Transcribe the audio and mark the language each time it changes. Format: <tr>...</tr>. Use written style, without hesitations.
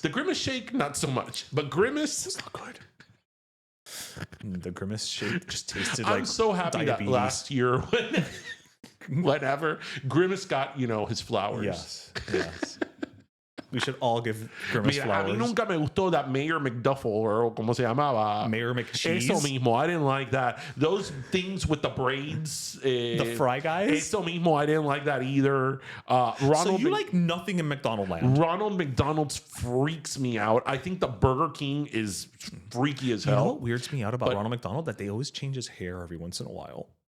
<en>The Grimace shake, not so much. But Grimace is not good. The Grimace shake just tasted like I'm so happy diabetes. That last year whenever Grimace got, his flowers. Yes. We should all give Grimace flowers.</en> <es>A mí nunca me gustó</es> <en>that Mayor McDuffle, or</en> <es>como se llamaba.</es> <en>Mayor McCheese.</en> <es>Eso mismo.</es> <en>I didn't like that. Those things with the braids. The fry guys?</en> <es>Eso mismo.</es> <en>I didn't like that either. So you like nothing in McDonald land? Ronald McDonald's freaks me out. I think the Burger King is freaky as hell. You know what weirds me out about Ronald McDonald? That they always change his hair every once in a while.</en>